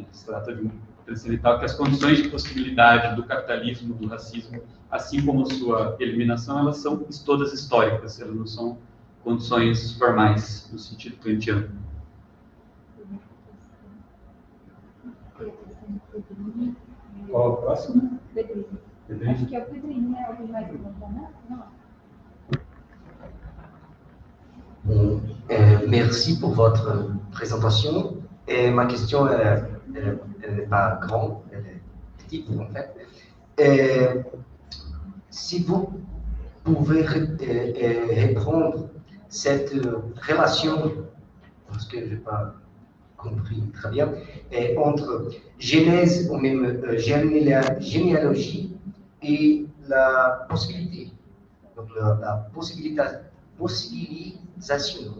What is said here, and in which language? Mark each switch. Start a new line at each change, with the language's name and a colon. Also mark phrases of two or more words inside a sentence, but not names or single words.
Portuguese: Se trata de um transcendental que as condições de possibilidade do capitalismo, do racismo, assim como sua eliminação, elas são todas históricas, elas não são condições formais, no sentido kantiano. Qual é o próximo? Pedrinho. Acho que é o Pedrinho, né? Alguém mais comentar? Não.
French: Merci pour votre présentation. Et ma question, elle n'est pas grande, elle est petite en fait. Si vous pouvez reprendre cette relation, parce que je n'ai pas compris très bien, entre genèse ou même généalogie et la possibilité, donc la possibilisation.